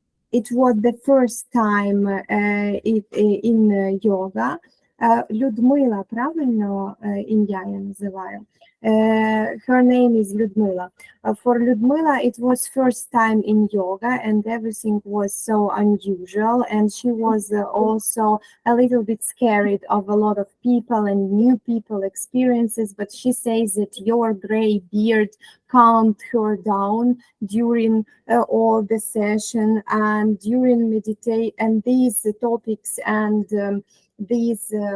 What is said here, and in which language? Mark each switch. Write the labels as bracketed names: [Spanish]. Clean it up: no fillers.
[English] It was the first time in yoga. [Ukrainian] Людмила, правильно ім'я я називаю? [English] Her name is Людмила. For Людмила, it was first time in yoga, and everything was so unusual, and she was also a little bit scared of a lot of people and new people experiences, but she says that your gray beard calmed her down during all the session and during meditation, and these topics and these